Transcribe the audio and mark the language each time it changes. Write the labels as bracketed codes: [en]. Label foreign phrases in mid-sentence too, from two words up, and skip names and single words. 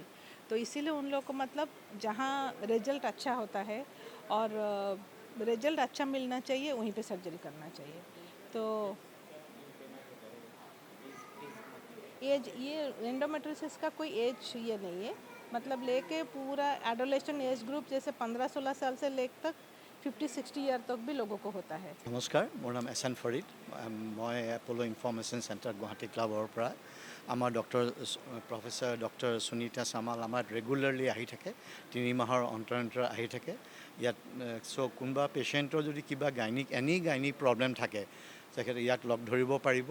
[hi] तो इसीलिए उन लोग को मतलब जहाँ रिजल्ट अच्छा होता है और रिजल्ट अच्छा मिलना चाहिए वहीं पे सर्जरी करना चाहिए। तो एज, ये एंडोमेट्रियोसिस का कोई एज ये नहीं है, मतलब लेके पूरा [en] adolescence age group [hi] जैसे 15-16 साल से लेकर तक 50-60 ईयर तक भी लोगों को होता है। [as] নমস্কাৰ, মোৰ নাম এছ এন ফৰিদ। মই এপ'ল' ইনফৰ্মেশ্যন চেণ্টাৰ গুৱাহাটী ক্লাবৰ পৰা। আমাৰ প্ৰফেচাৰ ডক্টৰ সুনীতা চামাল আমাৰ ৰেগুলাৰলি আহি থাকে, 3 মাহৰ অন্তৰ আহি থাকে ইয়াত। চ' কোনোবা পেচেণ্টৰ যদি কিবা [en] any gynaec problem [as] থাকে তেখেতে ইয়াক লগ ধৰিব পাৰিব।